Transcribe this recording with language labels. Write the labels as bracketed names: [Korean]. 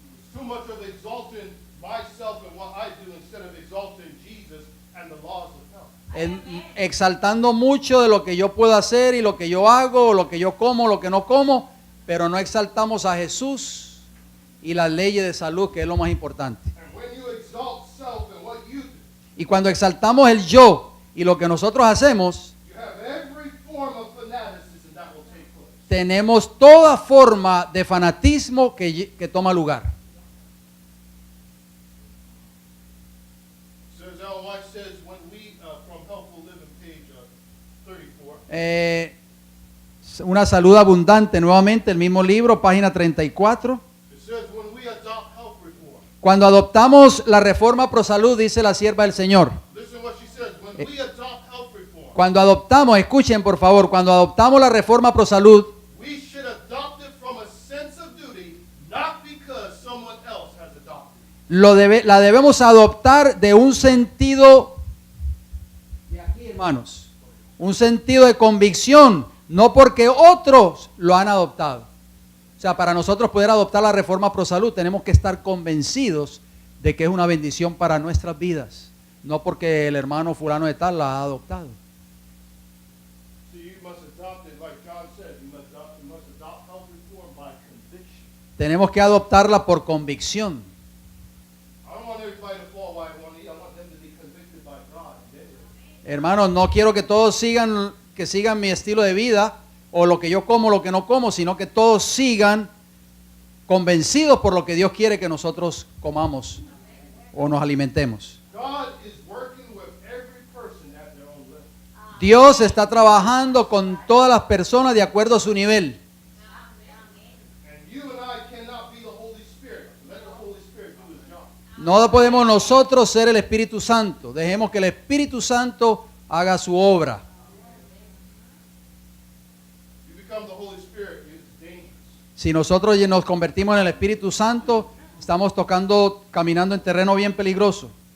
[English] It's too much of exalting myself and what I do instead of exalting Jesus and the laws of health. [Spanish] Exaltando mucho de lo que yo puedo hacer y lo que yo hago, o lo que yo como, lo que no como, pero no exaltamos a Jesús y las leyes de salud, que es lo más importante. [English] And when you exalt self and what you do, [Spanish] Y cuando exaltamos el yo y lo que nosotros hacemos, [English] you have every form of fanaticism that will take place. [Spanish] tenemos toda forma de fanatismo que toma lugar. [English] Says Ellen White says when we from Healthful Living page 34. [Spanish] Una salud abundante, nuevamente el mismo libro, página 34. [English] It says when we adopt health reform. [Spanish] Cuando adoptamos la reforma pro salud, dice la sierva del Señor. [English] Listen what she says. When we adopt health reform, [Spanish] Cuando adoptamos, escuchen por favor, cuando adoptamos la reforma pro salud, [English] we should adopt it from a sense of duty, not because someone else has adopted it. [Spanish] la debemos adoptar de un sentido, de aquí, hermanos, un sentido de convicción, no porque otros lo han adoptado. O sea, para nosotros poder adoptar la reforma pro salud tenemos que estar convencidos de que es una bendición para nuestras vidas, no porque el hermano fulano de tal la ha adoptado. [English] So you must adopt it like John said. You must adopt health reform by conviction. [Spanish] Tenemos que adoptarla por convicción. [English] I don't want everybody to fall why I want to eat. I want them to be convicted by God. [Spanish] Hermanos, no quiero que todos sigan mi estilo de vida o lo que yo como, lo que no como, sino que todos sigan convencidos por lo que Dios quiere que nosotros comamos o nos alimentemos. [English] God is working with every person at their own level. [Spanish] Dios está trabajando con todas las personas de acuerdo a su nivel. [English] And you and I cannot be the Holy Spirit. Let the Holy Spirit do his job. [Spanish] No podemos nosotros ser el Espíritu Santo. Dejemos que el Espíritu Santo haga su obra. [English] You become the Holy Spirit, it's dangerous. [Spanish] Si nosotros nos convertimos en el Espíritu Santo, estamos caminando en terreno bien peligroso.